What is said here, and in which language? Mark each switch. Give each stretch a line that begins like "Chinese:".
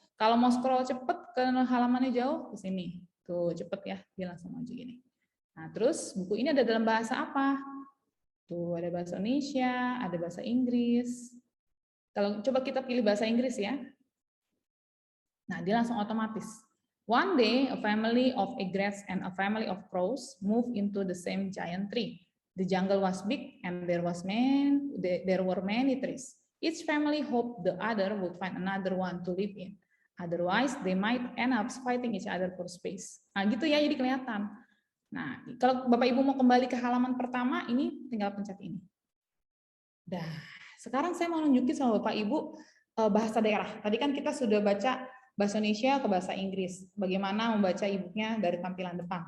Indonesian: Kalau mau scroll cepet ke halamannya jauh ke sini. Tuh, cepet ya, dia langsung maju gini. Nah, terus buku ini ada dalam bahasa apa? Tuh, ada bahasa Indonesia, ada bahasa Inggris. Kalau coba kita pilih bahasa Inggris ya. Nah, dia langsung otomatis.
English: One day, a family of egrets and a family of crows moved into the same giant tree. The jungle was big and there were many trees. Each family hoped the other would find another one to live in. Otherwise, they might end up fighting each other for space.
Indonesian: Nah, gitu ya, jadi kelihatan. Nah, kalau Bapak Ibu mau kembali ke halaman pertama, ini tinggal pencet ini. Dah, sekarang saya mau nunjukin sama Bapak Ibu bahasa daerah. Tadi kan kita sudah baca bahasa Indonesia ke bahasa Inggris. Bagaimana membaca e-booknya dari tampilan depan.